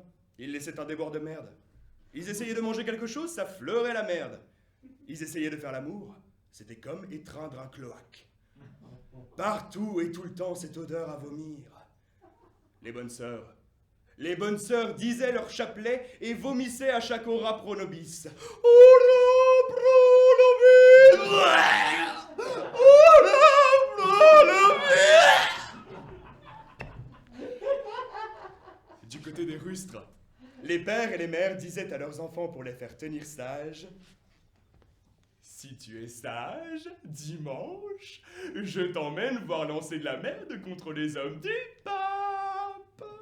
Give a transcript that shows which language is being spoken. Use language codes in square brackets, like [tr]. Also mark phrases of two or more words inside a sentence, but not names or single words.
[fr] Ils laissaient un déboire de merde. Ils essayaient de manger quelque chose, ça fleurait la merde. Ils essayaient de faire l'amour, c'était comme étreindre un cloaque. Partout et tout le temps, cette odeur à vomir. Les bonnes sœurs disaient leur chapelet et vomissaient à chaque [la] ora pro nobis. Ora pro nobis! Ora pro nobis! [fr] Du côté des rustres, les pères et les mères disaient à leurs enfants pour les faire tenir sages: si tu es sage, dimanche, je t'emmène voir lancer de la merde contre les hommes du pape.